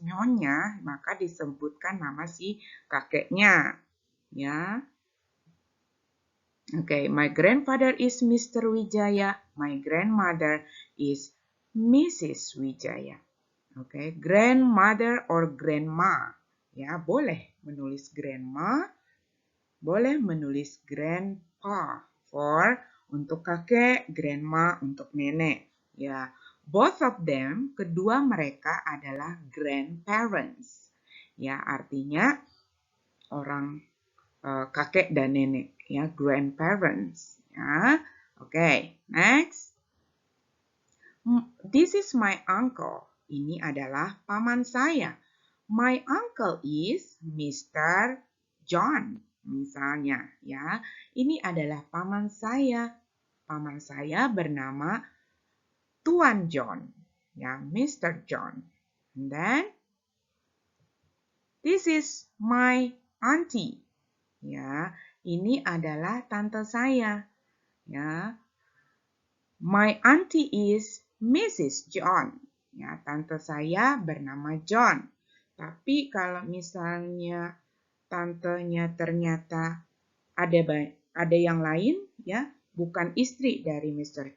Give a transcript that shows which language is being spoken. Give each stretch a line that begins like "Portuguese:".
Indonesian: Nyonya, maka disebutkan nama si kakeknya. Ya.
English: Okay, my grandfather is Mr. Wijaya. My grandmother is Mrs. Wijaya.
Indonesian: Okay, grandmother or grandma. Ya, boleh menulis grandma, boleh menulis grandpa for untuk kakek, grandma untuk nenek. Ya,
English: both of them,
Indonesian: kedua mereka adalah grandparents. Ya, artinya orang kakek dan nenek, ya, grandparents.
English: Ya, oke, next. This is my uncle.
Indonesian: Ini adalah paman saya.
English: My uncle is Mr. John.
Indonesian: Misalnya, ya. Ini adalah paman saya. Paman saya bernama Tuan John. Ya, Mr. John.
English: And then, this is my auntie.
Indonesian: Ya, ini adalah tante saya.
English: Ya. My auntie is Mrs. John.
Indonesian: Ya, tante saya bernama John. Tapi kalau misalnya tantenya ternyata ada yang lain, ya, bukan istri dari Mr.